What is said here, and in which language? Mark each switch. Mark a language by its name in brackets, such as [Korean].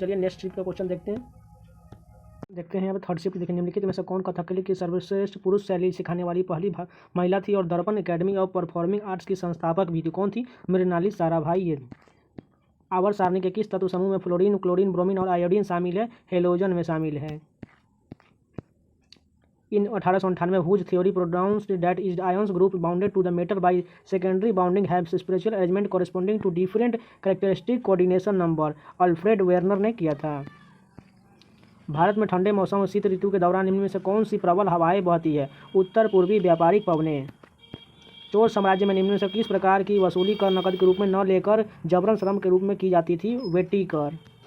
[Hindi] चलिए next shift का question देखते हैं। यहाँ पर थर्ड शिफ्ट देखें। निम्नलिखित में से कौन कथकली की सर्वश्रेष्ठ पुरुष शैली सिखाने वाली पहली महिला थी और दर्पण एकेडमी ऑफ परफॉर्मिंग आर्ट्स की संस्थापक भी थी? कौन थी? मृणाली साराभाई। ये आवर्त सारणी के किस तत्व समूह में फ्लोरीन, क्लोरीन, ब्रोमीन और आयोडीन शामिल है? हेलोजन में शामिल है। [English] In 1898 Whose theory pronounced that is ions group bounded to the matter by secondary bonding have spatial arrangement corresponding to different characteristic coordination number? [Hindi] Alfred Werner ने किया था। भारत में ठंडे मौसम और शीत ऋतु के दौरान निम्न में से कौन सी प्रबल हवाएं बहती है? उत्तर पूर्वी व्यापारिक पवनें। चोल साम्राज्य में निम्न में से किस प्रकार की वसूली कर नकद के रूप में न लेकर जबरन श्रम के रूप में की जाती थी? वेटी कर।